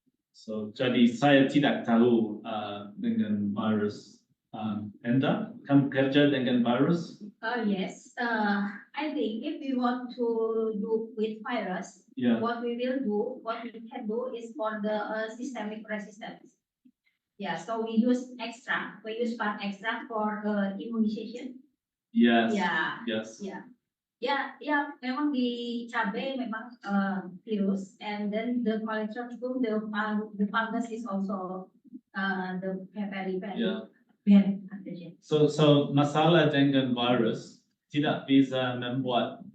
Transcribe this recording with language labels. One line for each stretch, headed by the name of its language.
Indonesian: So jadi saya tidak tahu dengan virus. Enda, kamu kerja dengan virus?
English: Yes. I think if we want to do with virus, what we can do is for the systemic resistance. Yeah, so we use extract. We use plant extract for immunization. Yes. Yeah. Yes. Yeah.
Indonesian: Ya, memang di cabai memang virus,
English: and then the Colitrichum, the fungus is also the very pathogen.
Indonesian: So masalah dengan virus tidak bisa membuat